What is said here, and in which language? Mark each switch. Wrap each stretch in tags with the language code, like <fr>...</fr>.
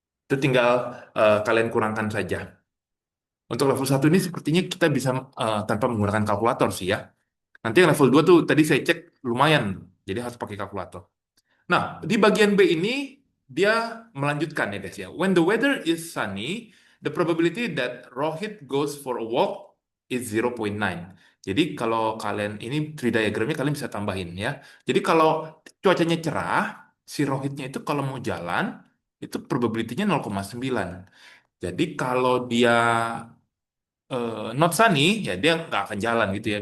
<id>Itu tinggal kalian kurangkan saja. Untuk level 1 ini sepertinya kita bisa tanpa menggunakan kalkulator sih ya. Nanti yang level 2 tuh tadi saya cek lumayan. Jadi harus pakai kalkulator. Nah, di bagian B ini dia melanjutkan ya guys ya.</id> <en>When the weather is sunny, the probability that Rohit goes for a walk is 0.9.</en> <id>Jadi kalau kalian ini tree diagramnya kalian bisa tambahin ya. Jadi kalau cuacanya cerah, si Rohitnya itu kalau mau jalan itu probability-nya 0,9. Jadi kalau dia</id> <en>not sunny</en> <id>ya dia nggak akan jalan gitu ya.</id>